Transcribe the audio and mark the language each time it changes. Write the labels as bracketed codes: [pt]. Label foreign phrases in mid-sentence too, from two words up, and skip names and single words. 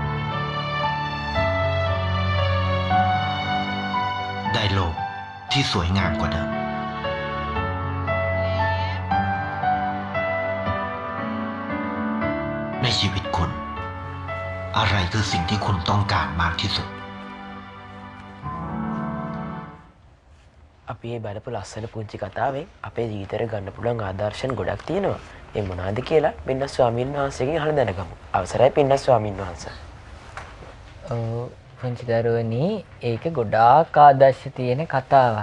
[th] ได้โลกที่สวยงามกว่าเดิมในชีวิตคุณอะไรคือสิ่งที่คุณต้องการมากที่สุด [si] අපි මේ බලපු ලස්සන පුංචි කතාවෙන් අපේ ජීවිතේට ගන්න පුළුවන් ආදර්ශන ගොඩක් තියෙනවා. ඒ මොනවාද කියලා පින්නස් ස්වාමීන් වහන්සේගෙන් අහලා දැනගමු. අවසරයි පින්නස් ස්වාමීන් වහන්සේ. පුංචි දරුවනි, ඒක ගොඩාක් ආදර්ශ තියෙන කතාවක්.